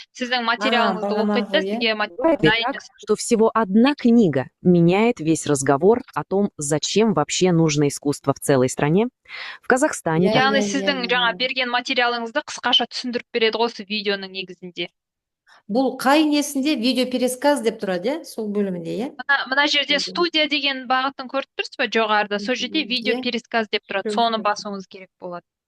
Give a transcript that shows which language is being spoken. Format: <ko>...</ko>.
<kk>Сіздің материалыңызды оқиды, сізге</kk> <ru>так, что всего одна книга меняет весь разговор о том, зачем вообще нужно искусство в целой стране. В Казахстане...</ru> <kk>Яғни сіздің жаңа берген материалыңызды қысқаша түсіндіріп береді осы видеоның негізінде. Бұл қай несінде видеопересказ деп тұрады, сол бөлімінде, Мына жерде студия деген бағытын көріп тұрсыз ба, жоғарыда? Сол жерде видеопересказ деп тұрады. Соны басуыңыз керек болады.</kk>